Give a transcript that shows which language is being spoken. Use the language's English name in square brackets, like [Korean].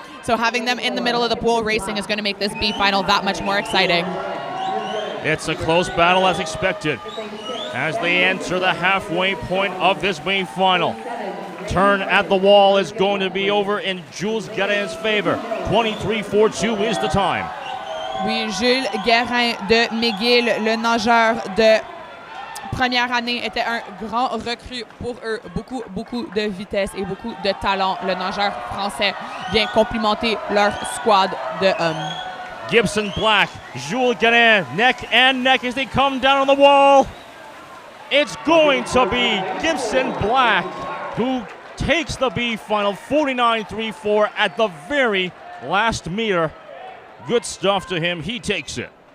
[English] So having them in the middle of the pool racing is going to make this B final that much more exciting. It's a close battle as expected as they enter the halfway point of this B final. Turn at the wall is going to be over in Jules Garin's favor. 23.42 is the time. [French] Oui, Jules Guérin de McGill, le nageur de première année, était un grand recrue pour eux. Beaucoup de vitesse et beaucoup de talent. Le nageur français vient complimenter leur squad de hommes. [English] Gibson Black, Jules Garin, neck and neck as they come down on the wall. It's going to be Gibson Black who takes the B final, 49.34 at the very last meter. Good stuff to him. He takes it.